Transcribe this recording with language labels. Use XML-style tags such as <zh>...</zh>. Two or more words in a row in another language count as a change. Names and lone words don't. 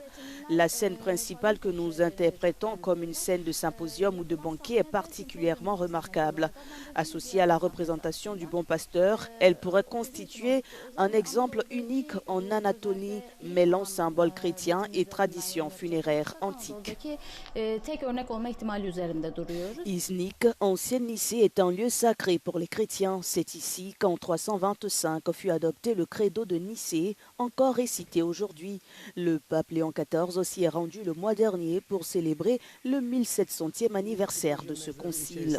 <fr>La scène principale que nous interprétons comme une scène de symposium ou de banquet est particulièrement remarquable. Associée à la représentation du Bon Pasteur, elle pourrait constituer un exemple unique en Anatolie, mêlant symboles chrétiens et traditions funéraires antiques.</fr> <tr>Anadolu'daki tek örnek olma ihtimali üzerinde duruyoruz.</tr> <fr>Iznik, ancienne Nicée, est un lieu sacré pour les chrétiens. C'est ici qu'en 325 fut adopté le credo de Nicée, encore récité aujourd'hui. Le pape Léon XIV s'y est rendu le mois dernier pour célébrer le 1700e anniversaire de ce concile.</fr>